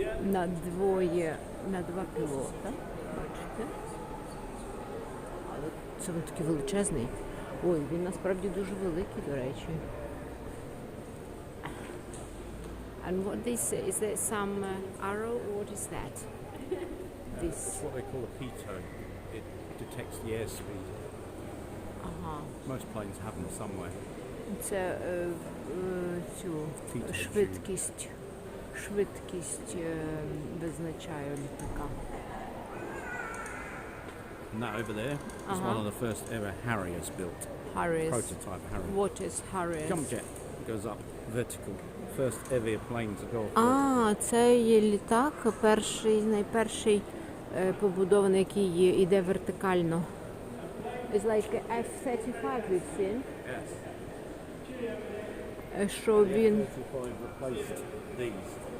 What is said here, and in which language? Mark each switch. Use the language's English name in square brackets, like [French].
[Ukrainian] На два пілота. Бачите? Але це він такий величезний. Ой, він насправді дуже великий, до речі. [English] And what is there some arrow or what is that? This. It's what they call a pitot. It detects the airspeed. [Ukrainian] Ага. [English] Most planes have them somewhere. [Ukrainian] Це цю швидкість швидкість визначає літака. [English] And that over there is one of the first ever Harriers built. Harris. Prototype Harrier. What is Harris? Jump jet goes up vertical. First ever plane to go off. [Ukrainian] А, це є літак, найперший побудований, який йде вертикально. [English] It's like a F-35 we've seen. Yes. [Ukrainian] Що він [English] F-35 replaced these.